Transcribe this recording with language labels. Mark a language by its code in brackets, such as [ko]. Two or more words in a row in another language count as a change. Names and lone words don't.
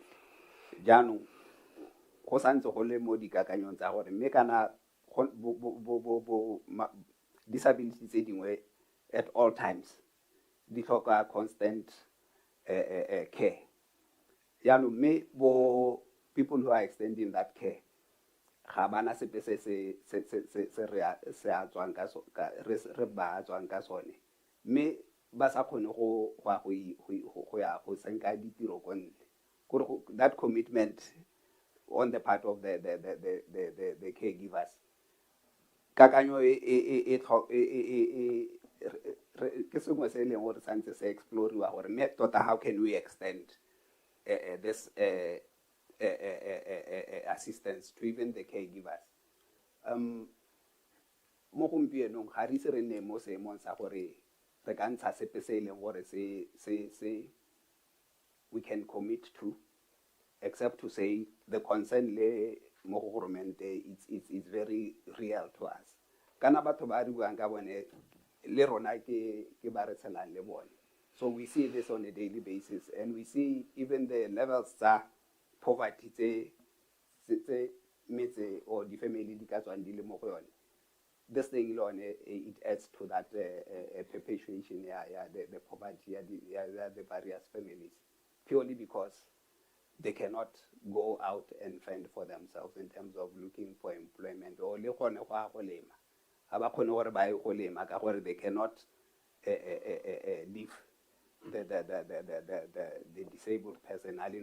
[tn] Jaanong go santse go le mo dikakanyong tsa gore mme kana disability tse dingwe [en] at all times [tn] di tlhoka [en] constant care. [tn] Jaanong mme bo [en] people who are extending that care [tn] ga bana sepe se re ba tswang ka sone mme ba sa kgone go ya go senka ditiro ko ntle gore [en] that commitment on the part of the caregivers [tn] kakanyo ke sengwe se leng gore santse se exploriwa gore mme tota [en] how can we extend this assistance to even the caregivers. [tn] Mo gompienong ga re se re nne mo seemong sa gore re ka ntsha sepe se leng gore se [en] we can commit to, except to say the concern [tn] le mo go governmente [en] it's very real to us. [tn] Kana batho ba re buang ka bone le rona ke ba re tshelang le bone. [en] So we see this on a daily basis, and we see even the levels of poverty or the family this thing alone it adds to that perpetuation the poverty the various families, purely because they cannot go out and fend for themselves in terms of looking for employment or they cannot leave the disabled person